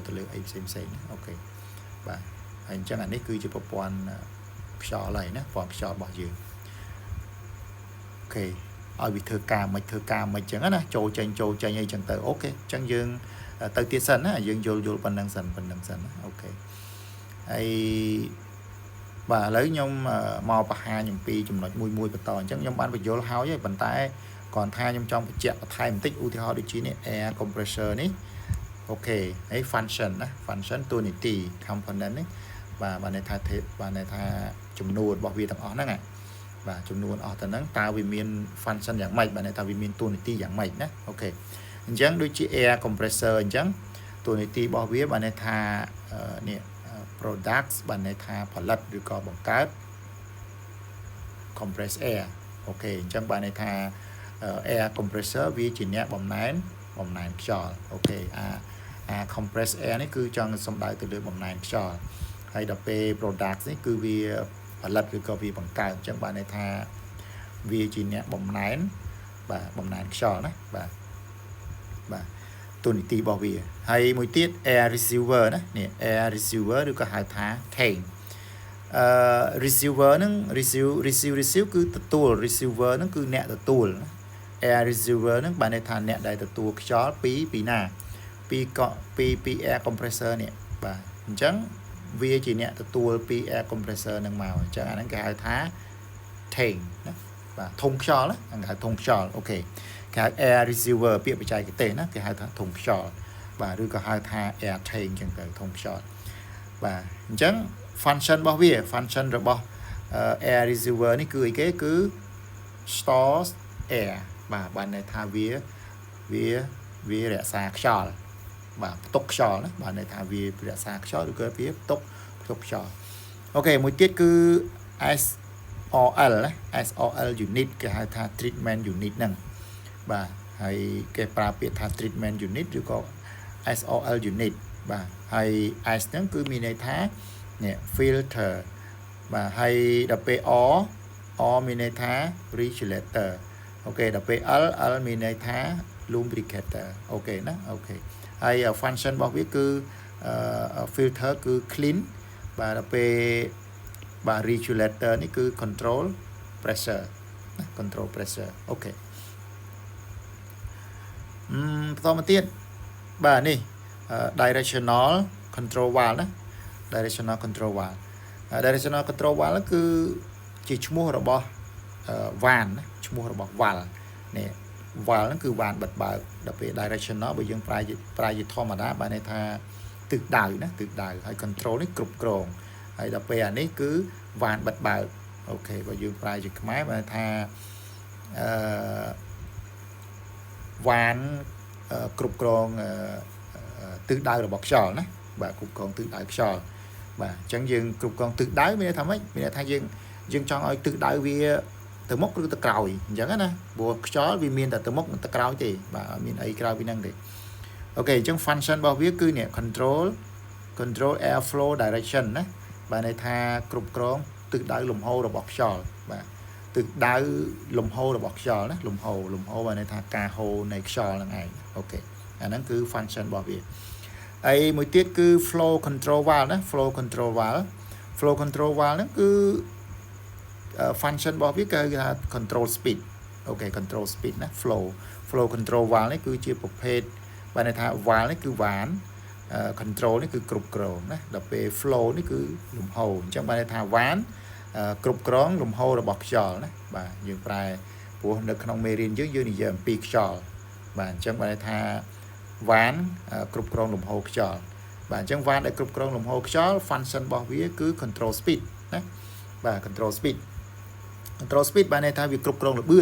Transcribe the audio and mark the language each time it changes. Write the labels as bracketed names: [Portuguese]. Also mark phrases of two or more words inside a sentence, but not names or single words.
[Khmer] ទៅលើអីផ្សេងណាអូខេបាទហើយអញ្ចឹងអានេះគឺជាប្រព័ន្ធខ្យល់ហើយណាប្រព័ន្ធខ្យល់របស់យើងអូខេឲ្យវាធ្វើការមិនអញ្ចឹងណាចូលចេញអីចឹងទៅអូខេអ ញ្ចឹងយើងទៅទៀតសិនណាយើងយល់ប៉ុណ្ណឹងសិនណាអូខេហើយបាទឥឡូវខ្ញុំមកបង្ហាញអំពីចំណុចមួយបន្តអញ្ចឹងខ្ញុំ បានបញ្យល់ហើយប៉ុន្តែគ្រាន់ថាខ្ញុំចង់បញ្ជាក់បន្ថែមបន្តិចឧទាហរណ៍ដូចជានេះ [English] air compressor [Khmer] នេះអូខេហើយ function ណា function តួនាទី component នេះបាទបានន័យថាចំនួនរបស់វាទាំងអស់ហ្នឹងបាទចំនួនអស់ទៅហ្នឹងតើវាមាន function យ៉ាងម៉េចបាទន័យថាវាមានតួនាទីយ៉ាងម៉េចណាអូខេអញ្ចឹងដូចជា [English] air compressor [Khmer] អញ្ចឹងតួនាទីរបស់វាបាទន័យថានេះ products បាទន័យថាផលិតឬក៏បង្កើត [English] compress air [Khmer] អូខេអញ្ចឹងបាទន័យថា [English] air compressor [Khmer] វាជាអ្នកបំណែនខ្យល់អូខេអា [English] compress air [Khmer] នេះគឺចង់សំដៅទៅលើបំណែនខ្យល់ហើយដល់ពេល product នេះគឺវាផលិតឬក៏វាបង្កើតអញ្ចឹងបាទន័យថា វាជាអ្នកបំណែនខ្យល់ណាបាទទូនីតិរបស់វាហើយមួយទៀត [English] air receiver [Khmer] ណានេះ [English] air receiver [Khmer] ឬក៏ហៅថា [English] tank receiver [Khmer] ហ្នឹង receive គឺទទួល receiver ហ្នឹងគឺអ្នកទទួល [English] air receiver [Khmer] ហ្នឹងបានន័យថាអ្នកដែល ទទួលខ្យល់ពីណាពី [English] air compressor [Khmer] នេះបាទអញ្ចឹងវាជាអ្នកទទួលពី [English] air compressor [Khmer] ហ្នឹងមកអញ្ចឹងអាហ្នឹងគេហៅថា tank ណាបាទធុងខ្យល់ណាគេហៅធុងខ្យល់អូខេគេហៅ [English] air receiver [Khmer] ពាក្យបច្ចេកទេសណាគេហៅថាធុងខ្យល់បាទឬក៏ហៅថា [English] air tank [Khmer] អញ្ចឹងទៅធុងខ្យល់បាទអញ្ចឹង function របស់វា function របស់ [English] air receiver [Khmer] នេះគឺអីគេគឺ [English] stores air [Khmer] បាទបានន័យថាវារក្សាខ្យល់បាទផ្ទុកខ្យល់ណាបាទន័យថាវារក្សាខ្យល់ឬក៏វាផ្ទុកខ្យល់អូខេមួយទៀតគឺ SOL ណា [English] SOL unit [Khmer] គេហៅថា [English] treatment unit [Khmer] ហ្នឹងបាទហើយគេប្រើពាក្យថា [English] treatment unit [Khmer] ឬ ក៏ [English] SOL unit [Khmer] បាទហើយ S ហ្នឹងគឺមានន័យថានេះ filter បាទហើយដល់ពេល O មានន័យថា regulator អូខេដល់ពេល L មានន័យថា lubricator អូខេណាអូខេហើយ function របស់វាគឺ filter គឺ clean បាទដល់ពេលបាទ regulator នេះគឺ [English] control pressure [Khmer] ណា [English] control pressure [Khmer] អូខេ បន្តមកទៀតបាទនេះ [English] directional control valve [Khmer] ណា [English] directional control valve directional control valve [Khmer] គឺជាឈ្មោះរបស់វ៉ានណាឈ្មោះរបស់ valve នេះ valve ហ្នឹងគឺវ៉ានបិទបើកដល់ពេល directional បើយើងប្រើជាធម្មតាបានន័យថាទិសដៅណាទិសដៅហើយ control នេះគ្រប់គ្រងហើយដល់ពេលអានេះគឺវ៉ានបិទបើកអូខេបើយើងប្រើជាខ្មែរបានថា វ៉ានគ្រប់គ្រងទិសដៅរបស់ខ្យល់ណាបាទគ្រប់គ្រងទិសដៅខ្យល់បាទអញ្ចឹងយើងគ្រប់គ្រងទិសដៅមានន័យថាម៉េចមានន័យថាយើងចង់ឲ្យទិសដៅវាទៅមុខឬទៅក្រោយអញ្ចឹងណាព្រោះខ្យល់វាមានតែទៅមុខនិងទៅក្រោយទេបាទអត់មានអីក្រៅពីហ្នឹងទេអូខេអញ្ចឹង function របស់វាគឺនេះ [English] control air flow direction [Khmer] ណាបាទន័យថាគ្រប់គ្រងទិសដៅលំហូររបស់ខ្យល់បាទ ទិសដៅលំហូររបស់ខ្យល់ណាលំហូរបាទន័យថាការហូរនៃខ្យល់ហ្នឹងឯងអូខេអាហ្នឹងគឺ function របស់វាហើយមួយទៀតគឺ [English] flow control valve [Khmer] ណា [English] flow control valve [Khmer] ហ្នឹងគឺ function របស់វាគឺថា [English] control speed [Khmer] អូខេ [English] control speed [Khmer] ណា [English] flow control valve [Khmer] នេះគឺជាប្រភេទបាន ន័យថា valve នេះគឺវ៉ានcontrol នេះគឺគ្រប់គ្រងណាដល់ពេល flow នេះគឺលំហូរអញ្ចឹងបានន័យថាវ៉ានគ្រប់គ្រងលំហូររបស់ខ្យល់ណាបាទយើងប្រែព្រោះនៅក្នុងមេរៀនយើងនិយាយអំពីខ្យល់ បាទអញ្ចឹងបានន័យថាវ៉ានគ្រប់គ្រងលំហូរខ្យល់បាទអញ្ចឹងវ៉ានដែលគ្រប់គ្រងលំហូរខ្យល់ function របស់វាគឺ [English] control speed [Khmer] ណាបាទ [English] control speed [Khmer] បានន័យថាវាគ្រប់គ្រងល្បឿន